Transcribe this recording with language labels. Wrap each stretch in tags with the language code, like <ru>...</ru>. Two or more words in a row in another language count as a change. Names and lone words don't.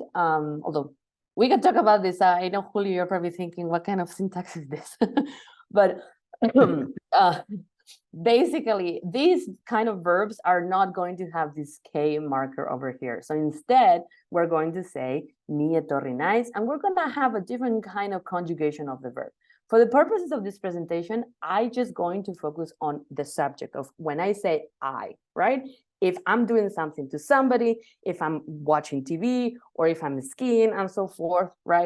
<en>Although we can talk about this. I know, Julio, you're probably thinking, what kind of syntax is this? But basically, these kind of verbs are not going to have this K marker over here. So instead, we're going to say</en> <eu>ni etorri naiz,</eu> <en>and we're going to have a different kind of conjugation of the verb. For the purposes of this presentation, I'm just going to focus on the subject of when I say I, right? If I'm doing something to somebody, if I'm watching TV, or if I'm skiing and so forth, right?</en>